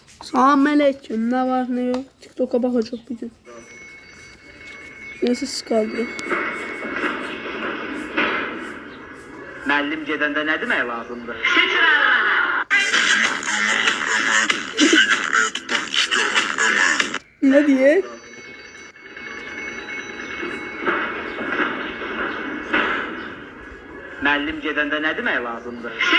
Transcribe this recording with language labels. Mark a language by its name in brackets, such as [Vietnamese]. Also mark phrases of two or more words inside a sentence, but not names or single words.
[Turkish] Selamünaleyküm. Ne var ne yok. TikTok'a bakacak bir gün. Neyse siz kaldırın. [Azerbaijani] Müəllim gedəndə nə demək lazımdır? [Turkish] Ne diye? [Azerbaijani] Müəllim gedəndə nə demək lazımdır?